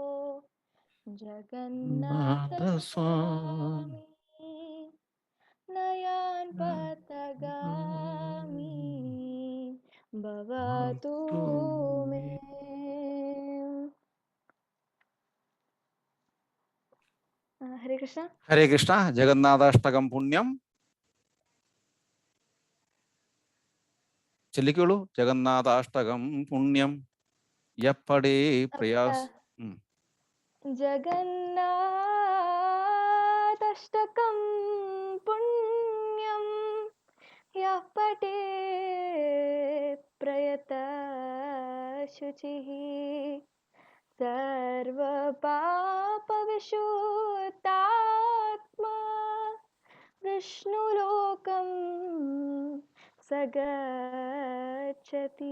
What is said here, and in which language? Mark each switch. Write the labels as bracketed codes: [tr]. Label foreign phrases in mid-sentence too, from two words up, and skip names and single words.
[sa] जगन्नाथस्वामी नयान् पथगामी भवतु मे. ഹരേ കൃഷ്ണ. ഹരേ കൃഷ്ണ. [ml] ജഗന്നാഥാഷ്ടകം പുണ്യം ചൊല്ലിക്കോളൂ. [sa] ജഗന്നാഥാഷ്ടകം പുണ്യം യപ്പടേ പ്രയാസ്. ജഗന്നാഥാഷ്ടകം പുണ്യം യഃ പഠേ പ്രയത ശുചിഃ സർവപാപവിശുദ്ധാത്മാ വിഷ്ണുലോകം സഗച്ഛതി.